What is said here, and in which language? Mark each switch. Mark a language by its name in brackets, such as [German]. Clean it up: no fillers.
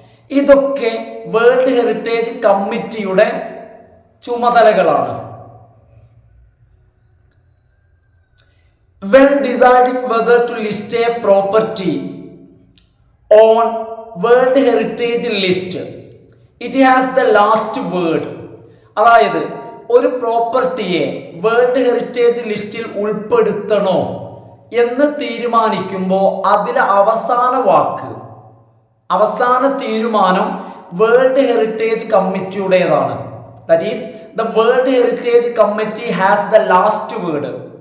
[Malayalam] ഇതൊക്കെ world heritage കമ്മിറ്റിയുടെ ചുമതലകളാണ്. [English] When deciding whether to list a property on World Heritage List, it has the last word. [Malayalam] അതായത് ഒരു പ്രോപ്പർട്ടിയെ world heritage ലിസ്റ്റിൽ ഉൾപ്പെടുത്തണോ എന്ന് തീരുമാനിക്കുമ്പോൾ അതിലെ അവസാന വാക്ക്, അവസാന തീരുമാനം world heritage കമ്മിറ്റിയുടേതാണ്. [English] That is the world heritage committee has the last word.